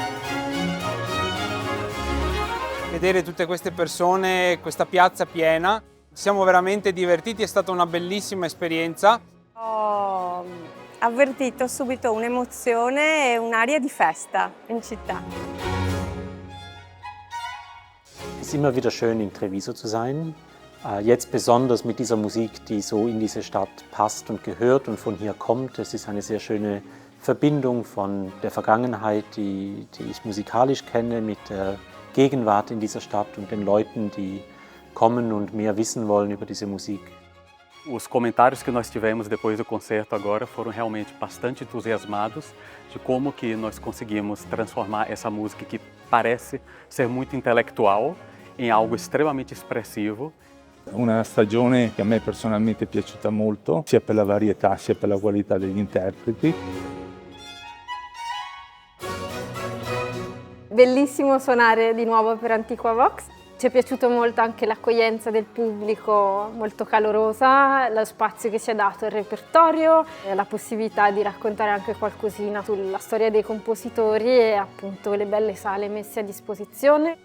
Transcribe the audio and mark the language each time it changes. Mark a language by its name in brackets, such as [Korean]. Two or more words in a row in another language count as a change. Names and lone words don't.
[Italian] Vedere tutte queste persone, questa piazza piena, ci siamo veramente divertiti, è stata una bellissima esperienza. Ho avvertito subito un'emozione e un'aria di festa in città. [German] Es ist immer wieder schön, in Treviso zu sein. Jetzt besonders mit dieser Musik, die so in diese Stadt passt und gehört und von hier kommt. Es ist eine sehr schöne Verbindung von der Vergangenheit, die ich musikalisch kenne, mit der Gegenwart in dieser Stadt und den Leuten, die kommen und mehr wissen wollen über diese Musik. [Portuguese] Os comentários que nós tivemos depois do concerto agora foram realmente bastante entusiasmados de como que nós conseguimos transformar essa música que parece ser muito intelectual em algo [Italian] estremamente espressivo. Una stagione che a me personalmente è piaciuta molto, sia per la varietà sia per la qualità degli interpreti. Bellissimo suonare di nuovo per Antiqua Vox. Ci è piaciuto molto anche l'accoglienza del pubblico, molto calorosa, lo spazio che ci ha dato il repertorio, la possibilità di raccontare anche qualcosina sulla storia dei compositori e appunto le belle sale messe a disposizione.